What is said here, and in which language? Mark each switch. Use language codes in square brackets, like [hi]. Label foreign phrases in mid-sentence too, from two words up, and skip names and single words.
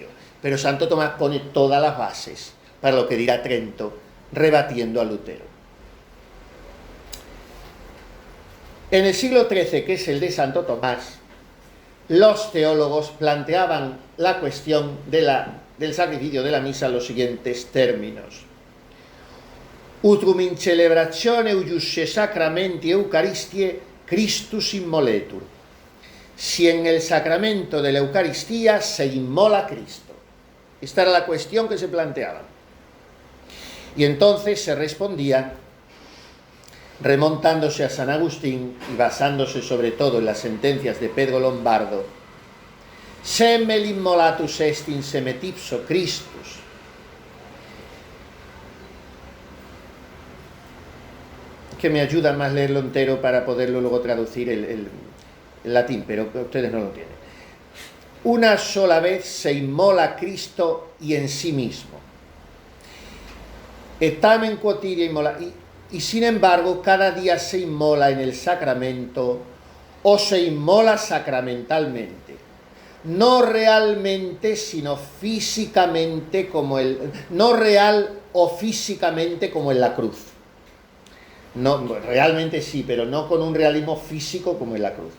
[es] Pero Santo Tomás pone todas las bases para lo que dirá Trento, rebatiendo a Lutero. En el siglo XIII, que es el de Santo Tomás, los teólogos planteaban la cuestión del sacrificio de la misa en los siguientes términos. [la] Utrum in celebratione uiusce sacramenti Eucharistie Christus immoletur. [es] Si en el sacramento de la Eucaristía se inmola Cristo. Esta era la cuestión que se planteaba. Y entonces se respondía remontándose a San Agustín y basándose sobre todo en las sentencias de Pedro Lombardo. [la] Semel immolatus est in semet ipso Christus. [es] Que me ayuda más leerlo entero para poderlo luego traducir el latín, pero ustedes no lo tienen. Una sola vez se inmola Cristo y en sí mismo. [la] Et tamen quotidia immola. [es] Y sin embargo, cada día se inmola en el sacramento o se inmola sacramentalmente. No realmente, sino físicamente, no real o físicamente como en la cruz. No, realmente sí, pero no con un realismo físico como en la cruz.